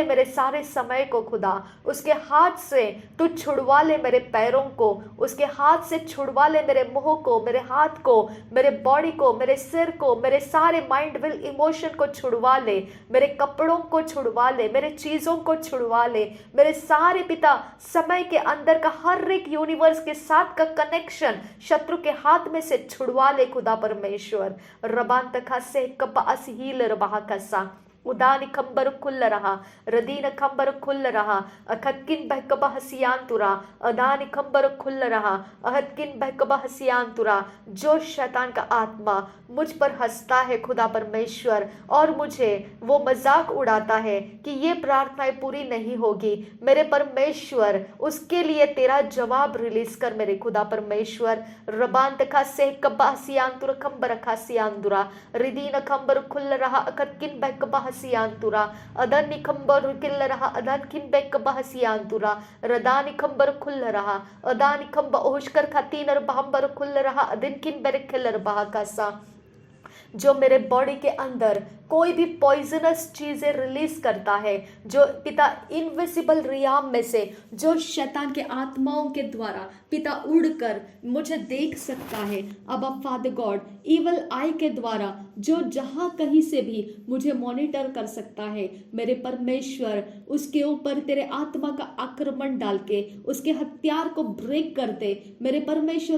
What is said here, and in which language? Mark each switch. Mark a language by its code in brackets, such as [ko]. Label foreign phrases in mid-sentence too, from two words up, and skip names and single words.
[hi] मेरे सारे समय को खुदा, उसके हाथ से तू छुड़वा ले मेरे पैरों को, उसके हाथ से छुड़वा ले मेरे मुंह को, मेरे हाथ को, मेरे बॉडी को, मेरे सिर को, मेरे सारे [en] mind will emotion [hi] को छुड़वा ले, मेरे कपड़ों को छुड़वा ले, मेरे चीजों को छुड़वा ले, मेरे सारे पिता समय के अंदर का हर एक यूनिवर्स के साथ का कनेक्शन शत्रु के हाथ में से छुड़वा ले खुदा परमेश्वर। रबान तखा से कब्बा असहील रबाह कसा, उदान खंबर खुल रहा, रदीन खंबर खुल रहा, अखतकिन बहकबा हसियान तुरा, अदान खंबर खुल रहा, अहतकिन बहकबा हसियान तुरा। जो शैतान का आत्मा मुझ पर हंसता है खुदा परमेश्वर, और मुझे वो मजाक उड़ाता है कि ये प्रार्थनाएं पूरी नहीं होगी, मेरे परमेश्वर उसके लिए तेरा जवाब रिलीज कर मेरे खुदा परमेश्वर। रबान तखा से कब्बा हसियान तुरा खंबर खासियान दुरा, रिदीन खंबर खुल रहा, अखतकिन बहकबा हसियांतुरा, अदन निखंबर किल रहा, अदन किन बेक बहसियांतुरा, रदा निखंबर खुल रहा, अदा निखंब ओहशकर खातीनर बहंबर खुल रहा, अदिन किन बेरे खिलर बहा कासा। जो मेरे बॉडी के अंदर कोई भी पॉइजनस चीजें रिलीज करता है, जो पिता [en] invisible realm [hi] में से, जो शैतान के आत्माओं के द्वारा पिता उड़कर मुझे देख सकता है, अब [en] Father God evil eye [hi] के द्वारा जो जहां कहीं से भी मुझे मॉनिटर कर सकता है, मेरे परमेश्वर उसके ऊपर तेरे आत्मा का आक्रमण डाल के उसके हथियार को ब्रेक कर दे मेरे परमेश्वर।